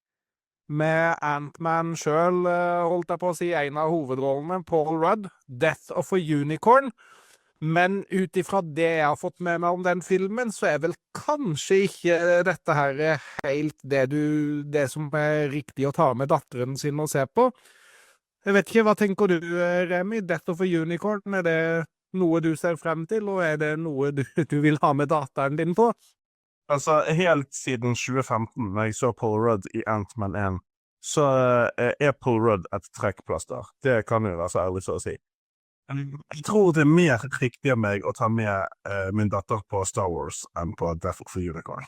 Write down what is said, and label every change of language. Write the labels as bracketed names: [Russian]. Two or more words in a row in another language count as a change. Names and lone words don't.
[Norwegian] Med Ant-Man selv, holdt jeg på å si, en av hovedrollene, Paul Rudd, Death of a Unicorn. Men ut ifra det jeg har fått med meg om den filmen, så er vel kanskje ikke dette her helt det som er riktig å ta med datteren sin og se på. Jeg vet ikke, hva tenker du, Remi? Death of a Unicorn, er det noe du ser frem til, og er det noe du vil ha med datteren din på? Altså, helt siden 2015, når jeg så Paul Rudd i Ant-Man 1, så er Paul Rudd et trekkplaster. Det kan jeg være så ærlig så å si. Jeg tror det er mer riktig av meg å ta med min datter på Star Wars enn på Death of a Unicorn.